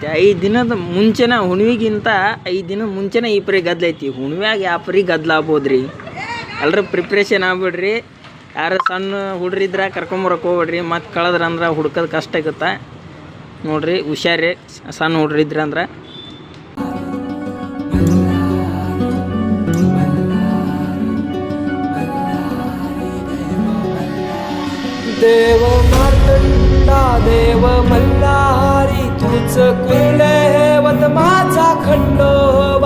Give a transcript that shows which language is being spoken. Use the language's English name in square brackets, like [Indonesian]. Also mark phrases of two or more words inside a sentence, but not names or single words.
[Kannada] 5 ದಿನದ ಮುಂಚೆನ ಹುಣ್ವಿಗಿಂತ 5 ದಿನ ಮುಂಚೆನೇ ಈ ಪರಿ ಗದ್ದಲ ಐತಿ. ಹುಣ್ವ್ಯಾಗ ಯಾವ ಪರಿ ಗದ್ದಲ ಆಗ್ಬೋದು. ಎಲ್ಲರೂ ಪ್ರಿಪ್ರೇಷನ್ ಆಗ್ಬಿಡ್ರಿ. ಯಾರು ಸಣ್ಣ ಹುಡ್ರಿದ್ರೆ ಕರ್ಕೊಂಬರಕ್ಕೆ ಹೋಗ್ಬಿಡ್ರಿ. ಮತ್ತು ಕಳೆದ್ರಂದ್ರೆ ಹುಡ್ಕೋದು ಕಷ್ಟ ಆಗುತ್ತೆ ನೋಡ್ರಿ. ಹುಷಾರಿ ಸಣ್ಣ ಹುಡ್ರಿದ್ರೆ ಅಂದ್ರೆ. [Marathi] देव मार्तंडा देव मल्हारी तूच कुलदैवत माझा खंडोबा.